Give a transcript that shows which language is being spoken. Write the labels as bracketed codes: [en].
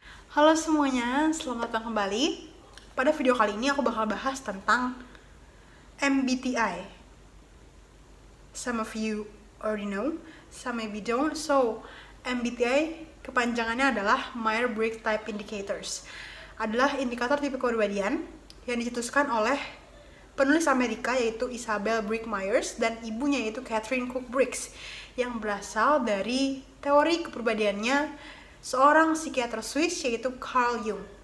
[id] Halo semuanya, selamat datang kembali. Pada video kali ini aku bakal bahas tentang MBTI. [en] Some of you already know, some maybe don't. [id] So, MBTI kepanjangannya adalah Myers-Briggs Type Indicators. Adalah indikator tipe kepribadian yang dicetuskan oleh penulis Amerika yaitu Isabel Briggs Myers dan ibunya yaitu Catherine Cook Briggs yang berasal dari teori kepribadiannya seorang psikiater Swiss yaitu Carl Jung.